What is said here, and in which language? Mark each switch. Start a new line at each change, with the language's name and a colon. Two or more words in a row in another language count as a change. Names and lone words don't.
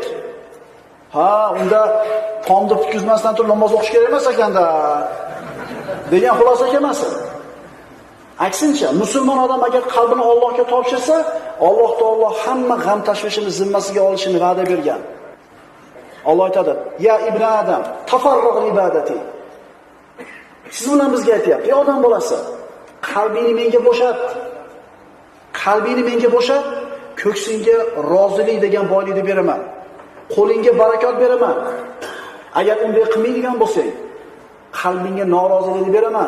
Uzbek: Ha, unda tomni tutkizmasdan turib namoz o'qish kerak emas ekanda degan xulosa kelmasin. Aksincha, musulmon odam agar qalbini Allohga topshirsa, Alloh taolo hamma g'am tashvishini zimmasiga olishini va'da bergan. Alloh aytadi:
Arabic: "يا ابن آدم تفرغ عبادتي."
Uzbek: Siz bilan bizga aytayapti: "Ey odam bolasi, qalbingni menga bo'shat. Qalbingni menga bo'shat, ko'ksingga rozilik degan boylikni beraman. Qo'lingga barakot beraman. Agar unday qilmaydigan bo'lsang, qalbingga norozilik beraman.